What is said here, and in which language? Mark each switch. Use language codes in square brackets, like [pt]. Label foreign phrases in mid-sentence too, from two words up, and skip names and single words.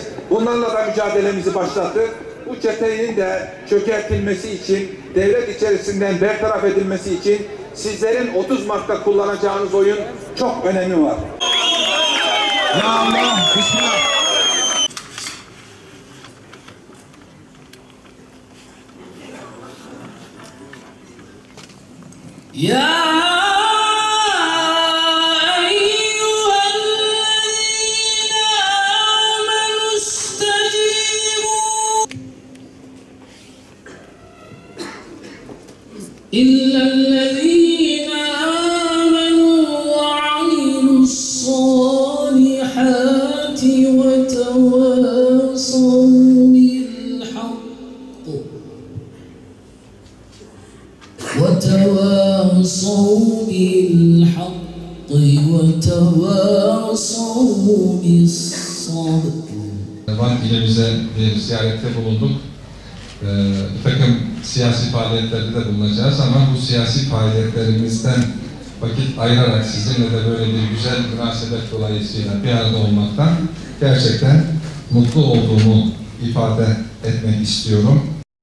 [tr] Bunlarla da mücadelemizi başlattık. Bu çetenin de çökertilmesi için, devlet içerisinden bertaraf edilmesi için sizlerin 30 Mart'ta kullanacağınız oyun çok önemi var. [ar] يا الله، بسم الله. Ya إلا الذين آمنوا وعملوا الصالحات وتواصوا بالحق وتواصوا بالصبر. [tr] Van ilimize bir ziyarette bulunduk. Bir takım siyasi faaliyetlerde de bulunacağız ama bu siyasi faaliyetlerimizden vakit ayırarak sizinle de böyle bir güzel münasebet dolayısıyla bir arada olmaktan gerçekten mutlu olduğumu ifade etmek istiyorum.